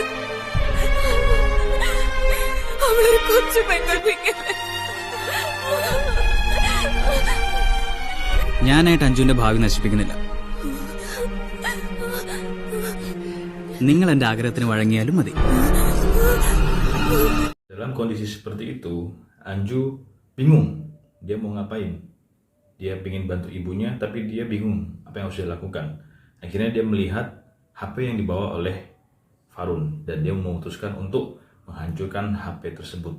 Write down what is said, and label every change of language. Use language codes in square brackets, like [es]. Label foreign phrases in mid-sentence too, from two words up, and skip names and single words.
[ml] അവളൊരു കൊച്ചു പെൺകുട്ടിങ്ങനെ. ഞാനായിട്ട് അഞ്ജുവിന്റെ ഭാവി നശിപ്പിക്കുന്നില്ല. നിങ്ങൾ എന്റെ ആഗ്രഹത്തിന് വഴങ്ങിയാലും മതി. [id] Dalam kondisi seperti itu, Anju bingung dia mau ngapain. Dia ingin bantu ibunya, tapi dia bingung apa yang harus dia lakukan. Akhirnya dia melihat HP yang dibawa oleh Farun dan dia memutuskan untuk menghancurkan HP tersebut.